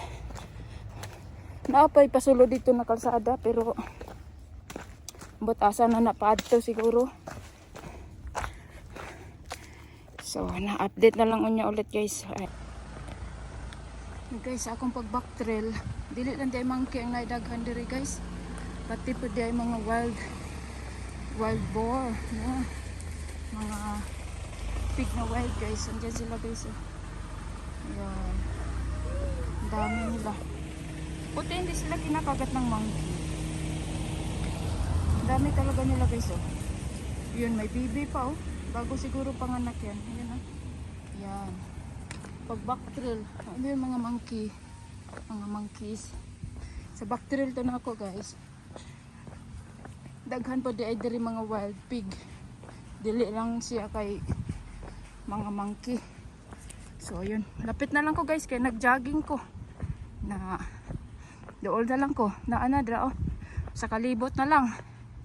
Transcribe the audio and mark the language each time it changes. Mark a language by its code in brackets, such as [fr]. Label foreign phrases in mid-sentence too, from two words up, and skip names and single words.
[ceb] Naapay pasulod dito na kalsada pero asa na napaadto siguro. So na-update na lang unya ulit guys. Guys, akong pag- [en] back trail, [ceb] dili lang di ay monkey ang naidaghan diri guys. Pati pa di ay mga [en] wild boar, [ceb] no? [tl] Mga pig na wild guys. Andiyan sila guys. Ayan. Ang dami nila. Puti hindi sila kinakagat ng monkey. Ang dami talaga nila guys. Oh. Yun, may baby pa oh. Bago siguro panganak yan. Ayan oh. Yan. Pag [en] back trail, [tl] ano yung mga monkey? [ceb] Mga monkeys. Sa [en] back trail [ceb] to na ako guys. Daghan pa di ay diri mga wild pig. Dili lang siya kay mga monkey. So yun, lapit na lang ko guys kay nag-jogging ko. Na dool na lang ko. Naana dra oh. Sa kalibot na lang.